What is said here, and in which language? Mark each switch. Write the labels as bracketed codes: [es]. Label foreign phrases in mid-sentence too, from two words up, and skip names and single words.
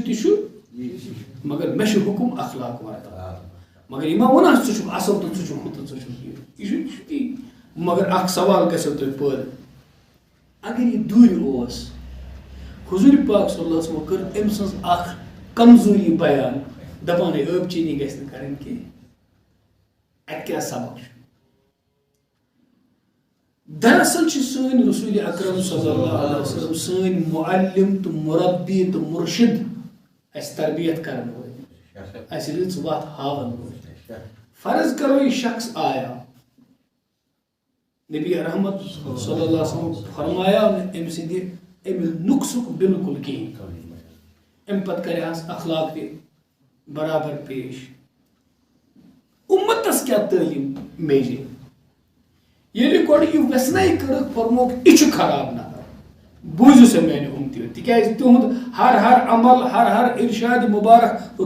[ks] تہِ چھُ مگر مےٚ چھُ حُکُم اخلاق وردان مگر یہِ ما وَنان ژٕ چھُکھ اصل تہٕ ژٕ چھُکھ ہُہ تہٕ ژٕ چھُکھ یہِ چھُ تی مگر اکھ سوال گژھیو تۄہہِ پٲدٕ اگر یہِ دوٗرِ اوس حضوٗرِ پاک [ar] صلی اللہ علیہ وسلم [ks] کٔر أمۍ سٕنٛز اکھ کمزوٗری بیان دپان ہے ٲبہٕ چیٖنی گژھِ نہٕ کرٕنۍ کینٛہہ اَتہِ کیٛاہ سبق چھُ دراصل چھِ سٲنۍ رسول اکرم [ar] صلی اللہ علیہ وسلم [ks] سٲنۍ معلم تہٕ مربی تہٕ مرشد اَسہِ تربیت کرن وٲلۍ اَسہِ رٕژ وتھ ہاون وٲلۍ فرض کرو یہِ شخص آیا نبی رحمت [ar] صلی اللہ علیہ وسلم [ks] فرمایاو نہٕ أمۍ سٕنٛدِ أمِس نُقصُک بالکل کِہیٖنۍ اَمہِ پتہٕ کرِہَس اخلاق تہِ برابر پیش اُمتس کیٛاہ تعلیٖم میجے ییٚلہِ گۄڈٕ یہِ ویژنَے کٔرٕکھ فرموکھ یہِ چھُ خراب نفر بوٗزِو سا میانہِ اُمتیو تِکیازِ تِہُنٛد ہر عمل ہر ارشاد مُبارک